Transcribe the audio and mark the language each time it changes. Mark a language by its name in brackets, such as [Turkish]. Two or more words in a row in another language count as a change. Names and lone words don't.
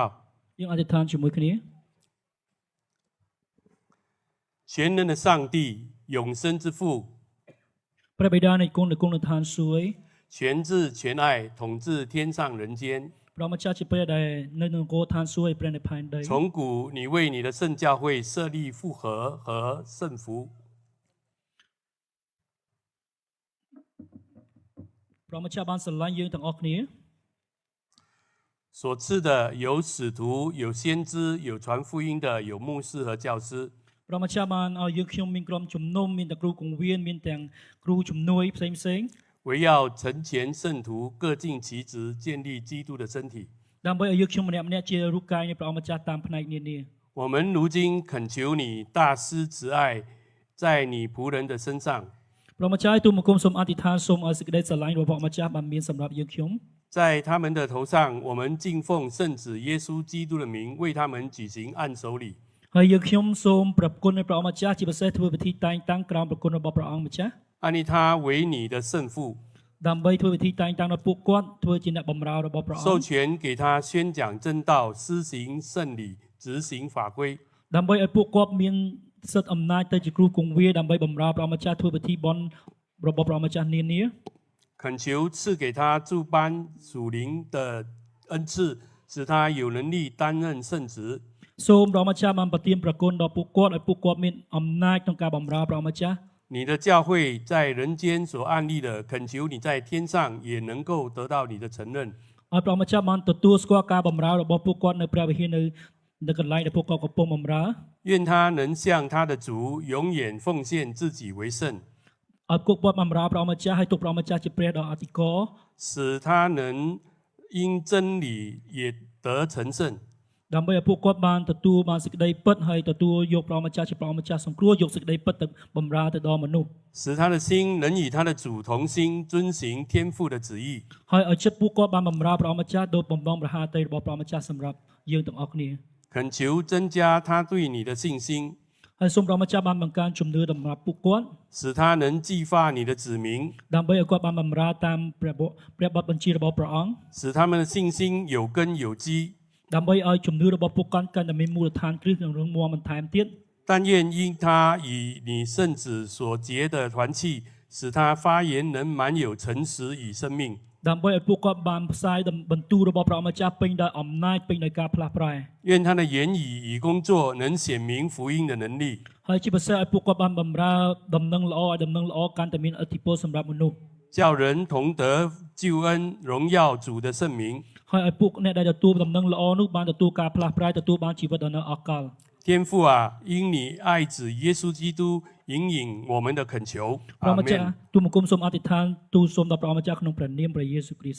[Khmer] យើងអធិដ្ឋានជាមួយគ្នា [Chinese] 全能的上帝，永生之父， [Khmer] ព្រះបិតានៃគុណនៅគុណដ្ឋានសួគ៌ [Chinese] 全智全爱，统治天上人间。 [Khmer] ព្រះម្ចាស់ជាព្រះដែលនៅនគរឋានសួគ៌ឯព្រះនិព្វានដី [Chinese] 从古，你为你的圣教会设立复合和圣福， [Khmer] ព្រះម្ចាស់បានស្រឡាញ់យើងទាំងអស់គ្នា [Chinese] 所赐的有使徒，有先知，有传福音的，有牧师和教师。 [Khmer] ព្រះម្ចាស់បានឲ្យយើងខ្ញុំមានក្រុមជំនុំមានទាំងគ្រូគង្វាលមានទាំងគ្រូជំនួយផ្សេងៗ [Chinese] 围绕成全圣徒，各尽其职，建立基督的身体。 [Khmer] ដើម្បីឲ្យយើងខ្ញុំម្នាក់ម្នាក់ជារូបកាយនៃព្រះម្ចាស់តាមផ្នែកនានា [Chinese] 我们如今恳求你大施慈爱，在你仆人的身上， [Khmer] ព្រះម្ចាស់ទូលមកគុំសូមអធិដ្ឋានសូមឲ្យសេចក្តីស្រឡាញ់របស់ព្រះម្ចាស់បានមានសម្រាប់យើងខ្ញុំ [Chinese] 在他们的头上，我们敬奉圣子耶稣基督的名，为他们举行按手礼。 [Khmer] ហើយយើងខ្ញុំសូមប្រគុណនៃព្រះម្ចាស់ជាពិសេសធ្វើពិធីតែងតាំងក្រោមប្រគុណរបស់ព្រះអង្គម្ចាស់ [Chinese] 按立他为你的圣父， [Khmer] ដើម្បីធ្វើពិធីតែងតាំងដល់ពួកគាត់ធ្វើជាអ្នកបម្រើរបស់ព្រះអ [Chinese] 授 [Khmer] ង្គ [Chinese] 权给他宣讲真道，施行圣礼，执行法规。 [Khmer] ដើម្បីឲ្យពួកគាត់មានសិទ្ធិអំណាចទៅជាគ្រូគង្វាលដើម្បីបម្រើព្រះម្ចាស់ធ្វើពិធីបន់របស់ព្រះម្ចាស់នានា [Chinese] 恳求赐给他诸般属灵的恩赐，使他有能力担任圣职。 [Khmer] សូមព្រះម្ចាស់បានប្រទានប្រគុណដល់ពួកគាត់ឲ្យពួកគាត់មានអំណាចក្នុងការបម្រើព្រះម្ចាស់ [Chinese] 你的教会在人间所案例的，恳求你在天上也能够得到你的承认。 [Khmer] ឲ្យព្រះម្ចាស់បានទទួលស្គាល់ការបម្រើរបស់ពួកគាត់នៅព្រះវិហារនៅកន្លែងដែលពួកគាត់កំពុងបម្រើ [Chinese] 愿他能向他的主永远奉献自己为圣， [Khmer] ឲ្យពួកគាត់បម្រើព្រះម្ចាស់ឲ្យទុកព្រះម្ចាស់ជាព្រះដ៏អធិការ [Chinese] 使他能因真理也得成圣。 [Khmer] ដើម្បីឲ្យពួកគាត់បានទទួលបានសេចក្តីពិតហើយទទួលយកព្រះម្ចាស់ជាព្រះម្ចាស់សង្គ្រោះយកសេចក្តីពិតទៅបម្រើទៅដល់មនុស្ស [Chinese] 使他的心能与他的主同心，遵行天父的旨意。 [Khmer] ហើយឲ្យចិត្តពួកគាត់បានបម្រើព្រះម្ចាស់ដោយបំណងប្រហាតីរបស់ព្រះម្ចាស់សម្រាប់យើងទាំងអស់គ្នា [Chinese] 恳求增加他对你的信心， [Khmer] ហើយសូមព្រះម្ចាស់បានបង្កើនជំនឿសម្រាប់ពួកគាត់ [Chinese] 使他能激发你的子民， [Khmer] ដើម្បីឲ្យគាត់បានបម្រើតាមព្រះបទបញ្ជារបស់ព្រះអង្គ [Chinese] 使他们的信心有根有基。 [Khmer] ដើម្បីឲ្យជំនឿរបស់ពួកគាត់កាន់តែមានមូលដ្ឋានគ្រឹះនិងរឹងមាំបន្ថែមទៀត [Chinese] 但愿因他与你圣子所结的团契，使他发言能满有诚实与生命。 [Khmer] ដើម្បីឲ្យពួកគាត់បានផ្សាយបន្ទូលរបស់ព្រះម្ចាស់ពេញដោយអំណាចពេញដោយការផ្លាស់ប្រែ [Chinese] 愿他的言语与工作能显明福音的能力， [Khmer] ហើយជាពិសេសឲ្យពួកគាត់បានបម្រើដំណឹងល្អឲ្យដំណឹងល្អកាន់តែមានឥទ្ធិពលសម្រាប់មនុស្ស [Chinese] 叫人同得救恩，荣耀主的圣名。 [Khmer] ហើយឲ្យពួកអ្នកដែលទទួលដំណឹងល្អនោះបានទទួលការផ្លាស់ប្រែទទួលបានជីវិតដ៏នៅអកល [Chinese] 天父啊，因你爱子耶稣基督引领我们的恳求， [Khmer] ព្រះ [Chinese] 阿 [Khmer] ម្ចាស់ [Chinese] 门， [Khmer] ទូលបង្គំសូមអធិដ្ឋានទូលសូមដល់ព្រះម្ចាស់ក្នុងព្រះនាមព្រះយេស៊ូវគ្រីស្ទ